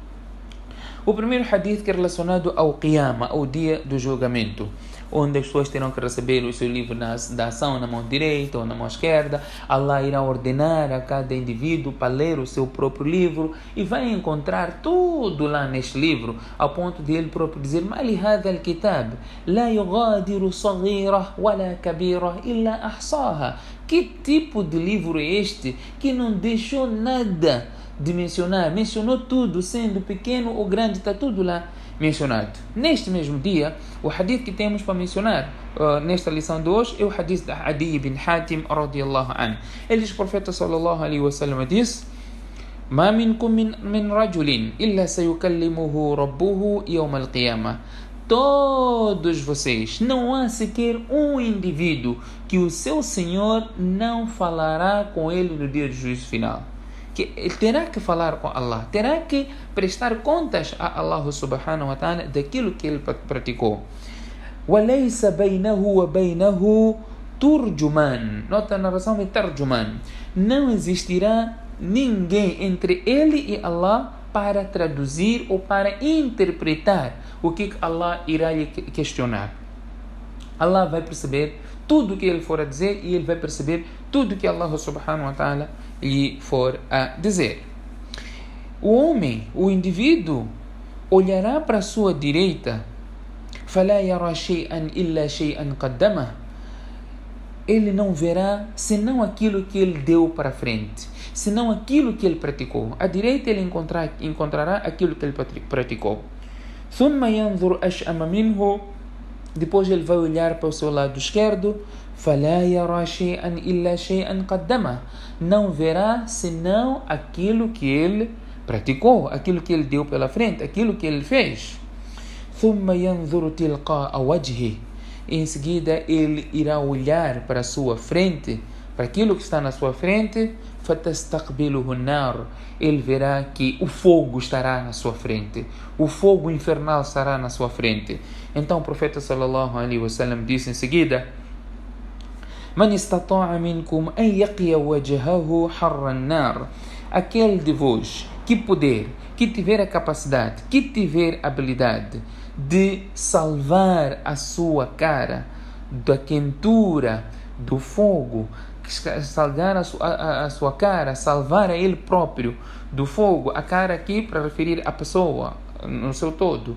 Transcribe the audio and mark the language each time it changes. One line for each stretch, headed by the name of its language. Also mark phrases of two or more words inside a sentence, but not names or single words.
Portuguese: O primeiro hadith que é relacionado ao Qiyamah, ao dia do julgamento, onde as pessoas terão que receber o seu livro da ação na mão direita ou na mão esquerda. Allah irá ordenar a cada indivíduo para ler o seu próprio livro e vai encontrar tudo lá neste livro, ao ponto de ele próprio dizer:
Arabic: "مال هذا الكتاب لا يغادر صغيرة ولا كبيرة إلا أحصاها."
Portuguese: Que tipo de livro é este que não deixou nada de mencionou tudo, sendo pequeno ou grande, está tudo lá mencionado. Neste mesmo dia, o hadith que temos para mencionar nesta lição de hoje é o hadith de Adi bin Hatim
Arabic: رضي الله عنه.
Portuguese: Ele diz: o profeta
Arabic: صلى الله عليه وسلم
Portuguese: disse:
Arabic: "ما منكم من رجل إلا سيكلمه ربه يوم القيامة."
Portuguese: Todos vocês, não há sequer um indivíduo que o seu Senhor não falará com ele no dia do juízo final. Que ele terá que falar com Allah, terá que prestar contas a Allah
Arabic: سبحانه وتعالى
Portuguese: daquilo que ele praticou.
Arabic: وَلَيْسَ بَيْنَهُ وَبَيْنَهُ تُرْجُمَانٌ.
Portuguese: Nota a narração de Tarjuman. Não existirá ninguém entre ele e Allah para traduzir ou para interpretar o que Allah irá lhe questionar. Allah vai perceber tudo o que ele for a dizer e ele vai perceber tudo o que Allah
Arabic: سبحانه وتعالى
Portuguese: lhe for a dizer. O homem, o indivíduo, olhará para a sua direita,
Arabic: فَلَا يَرَى شَيْئًا إِلَّا شَيْئًا قَدَّمَهُ.
Portuguese: Ele não verá senão aquilo que ele deu para frente, senão aquilo que ele praticou. À direita ele encontrará aquilo que ele praticou.
Arabic: ثُمَّ يَنْظُرْ أَشْأَمَ مِنْهُ.
Portuguese: Depois ele vai olhar para o seu lado esquerdo.
Arabic: فَلَا يَرَى شَيْئًا إِلَّا شَيْئًا قَدَّمَهُ.
Portuguese: Não verá senão aquilo que ele praticou, aquilo que ele deu pela frente, aquilo que ele fez.
Arabic: ثُمَّ يَنْظُرُ تِلْقَاءَ وَجْهِهِ.
Portuguese: Em seguida ele irá olhar para a sua frente, para aquilo que está na sua frente,
Arabic: فَتَسْتَقْبِلُهُ النَّارُ,
Portuguese: ele verá que o fogo estará na sua frente, o fogo infernal estará na sua frente. Então o profeta
Arabic: صلى الله عليه وسلم
Portuguese: disse em seguida:
Arabic: مَنِ اسْتَطَاعَ مِنْكُمْ أَنْ يَقِيَ وَجْهَهُ حَرَّ النَّارِ,
Portuguese: aquele de vós que puder, que tiver a capacidade, que tiver a habilidade de salvar a sua cara da quentura do fogo, salvar a sua cara, salvar a ele próprio do fogo, a cara aqui para referir a pessoa no seu todo.